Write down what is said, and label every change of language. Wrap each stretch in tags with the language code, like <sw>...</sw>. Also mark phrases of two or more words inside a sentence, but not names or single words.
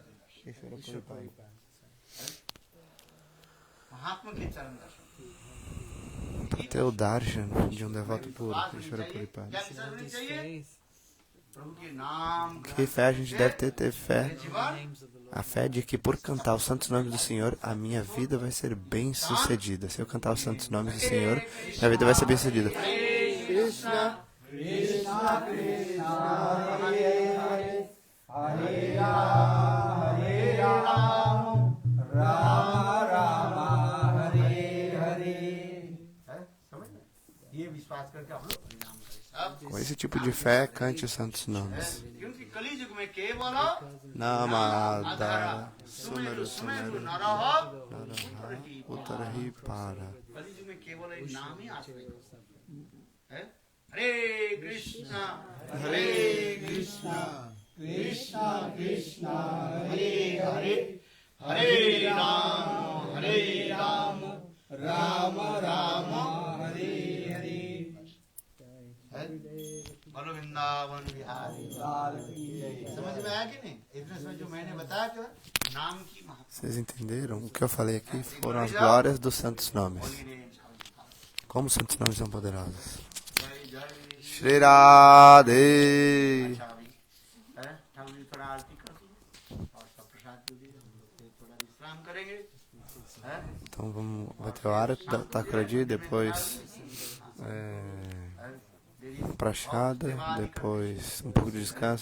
<pt>Para ter o darshan de um devoto puro, Ishvara Puripada. Que fé a gente deve ter fé? A fé de que por cantar os santos nomes do Senhor, a minha vida vai ser bem sucedida. Se eu cantar os santos nomes do Senhor, minha vida vai ser bem sucedida. Krishna, Krishna, Krishna, Hare Hare, Hare Rama, Hare Rama, Rama Rama, Hare Hare. Com esse tipo de fé, cante os santos nomes. Namada, Sumeru Sumeru, Naraha, Uttarahi Para. Hare Krishna, Krishna Krishna, Hare Hare, Hare Rama, Rama Rama, Hare Hare.</pt> <hi>बोलो वृंदावन बिहारी लाल की जय। समझ में आया कि नहीं? इतने समय जो मैंने बताया कि नाम की महत्ता।</hi> <pt>Vocês entenderam? O que eu falei aqui foram as glórias dos santos nomes. Como os santos nomes são poderosos. Shri Radhe. Então vai ter o Arati da Thakuradi, depois Prashada, depois um pouco de descanso.</pt>